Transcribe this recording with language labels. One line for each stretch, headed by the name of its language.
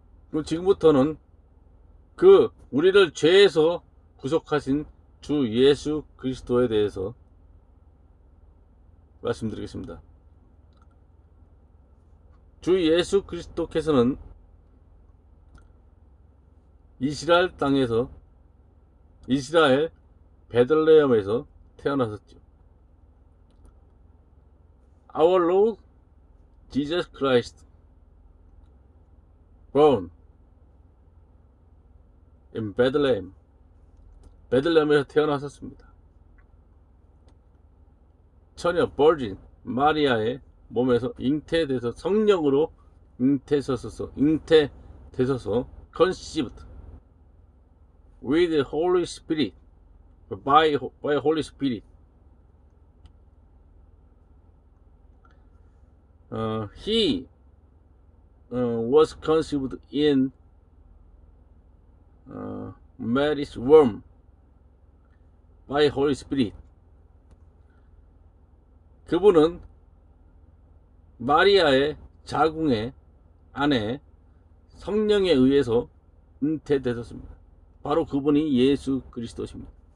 Korean: 그럼 지금부터는 그 우리를 죄에서 구속하신 주 예수 그리스도에 대해서 말씀드리겠습니다. 주 예수 그리스도께서는 이스라엘 땅에서, 이스라엘 베들레헴에서 태어나셨죠.
English: Our Lord Jesus Christ born in Bethlehem,
Korean: 베들레헴에서 태어나셨습니다. 처녀 버진 마리아의 몸에서 잉태돼서 성령으로 잉태되셔서
English: conceived with the Holy Spirit,
Korean: by Holy Spirit.
English: He was conceived in Mary's womb by Holy Spirit.
Korean: 그분은 마리아의 자궁의 안에 성령에 의해서 잉태되셨습니다. 바로 그분이 예수 그리스도십니다.